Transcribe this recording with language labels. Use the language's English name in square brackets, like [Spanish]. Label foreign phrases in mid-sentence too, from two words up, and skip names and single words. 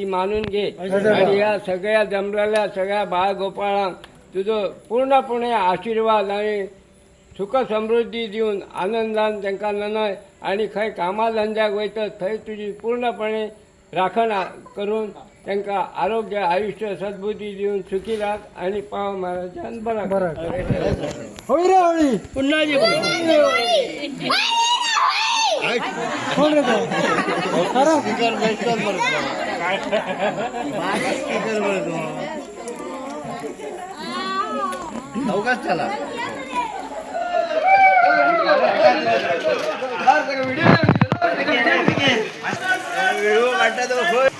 [Konkani] मानून घे आणि या सगळ्या जमलेल्या सगळ्या बाळगोपाळांक तुझो पूर्णपणे आशीर्वाद आणि सुख समृद्धी दिवन आनंदान तांकां ननय आणि खंय कामा धंद्याक वयतत थंय तुजी पूर्णपणे राखण करून तांकां आरोग्य आयुष्य सद्बुद्धी दिवन सुखी राख आणि पाव महाराजान बरा [Marathi] होळी रे होळी पुन्हा कोण रे अवकाश चला व्हिडिओ काढता